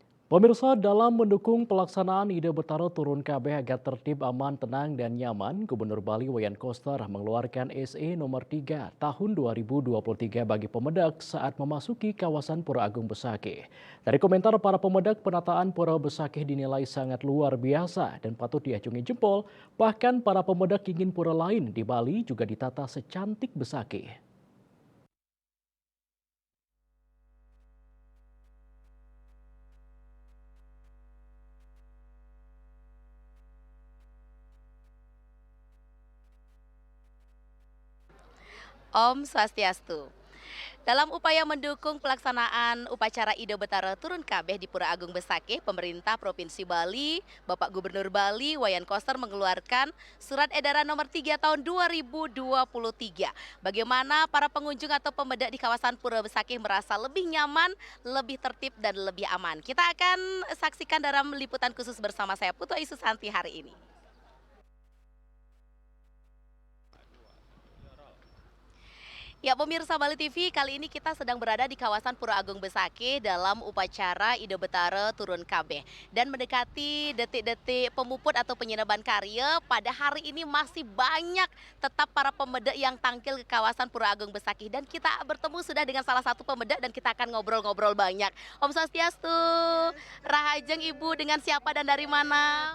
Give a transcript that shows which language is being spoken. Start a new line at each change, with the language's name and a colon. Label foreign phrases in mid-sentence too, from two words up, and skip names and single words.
Indonesian: Pemirsa, dalam mendukung pelaksanaan Ide Betara Turun KB agar tertib, aman, tenang, dan nyaman, Gubernur Bali Wayan Koster mengeluarkan SE nomor 3 tahun 2023 bagi pemedak saat memasuki kawasan Pura Agung Besakih. Dari komentar para pemedak, penataan Pura Besakih dinilai sangat luar biasa dan patut diacungi jempol. Bahkan para pemedak ingin pura lain di Bali juga ditata secantik Besakih.
Balinese: Om Swastiastu.
Indonesian: Dalam upaya mendukung pelaksanaan upacara Ido Betara Turun Kabeh di Pura Agung Besakih, pemerintah Provinsi Bali, Bapak Gubernur Bali, Wayan Koster mengeluarkan Surat Edaran Nomor 3 Tahun 2023. Bagaimana para pengunjung atau pemedak di kawasan Pura Besakih merasa lebih nyaman, lebih tertib, dan lebih aman. Kita akan saksikan dalam liputan khusus bersama saya, Putu Ayu Susanti hari ini. Ya, pemirsa Bali TV, kali ini kita sedang berada di kawasan Pura Agung Besakih dalam upacara Ido Betara Turun Kabeh. Dan mendekati detik-detik pemuput atau penyinaban karya, pada hari ini masih banyak tetap para pemedak yang tampil ke kawasan Pura Agung Besakih. Dan kita bertemu sudah dengan salah satu pemedak dan kita akan ngobrol-ngobrol banyak.
Balinese: Om Swastiastu, Rahajeng
Indonesian: Ibu, dengan siapa dan dari mana?